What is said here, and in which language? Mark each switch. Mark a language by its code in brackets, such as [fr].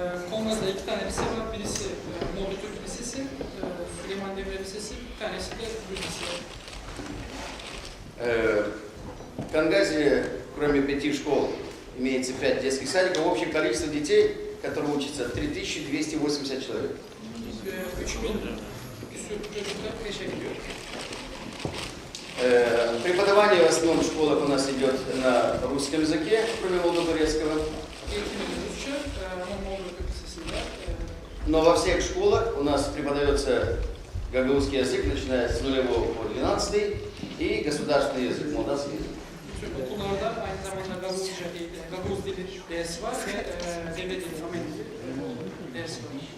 [tr] Kongra'da 2 tane lise var. Birisi Molda Türk Lisesi, Süleyman Demirel Lisesi, bir tanesi de Rus Lisesi. [ru] В Кангазе, кроме 5 школ, имеется 5 детских садиков. Общее количество детей, которые учатся, 3280 человек. [tr] 3000 küsur çocuklar kreşe gidiyor. [ru] Преподавание в основном в школах у нас идет на русском языке, кроме молдо-турецкого. [tr] Eğitimimiz Rusça ama Molda Türk Lisesi'nde. [ru] Но во всех школах у нас преподается гагаузский язык, начиная с 0 по 12, и государственный язык, молдавский язык. [tr] Bütün okullarda aynı zamanda Gagavuzca eğitim, Gagavuz dili dersi var ve devlet dili, Amen dili dersi var.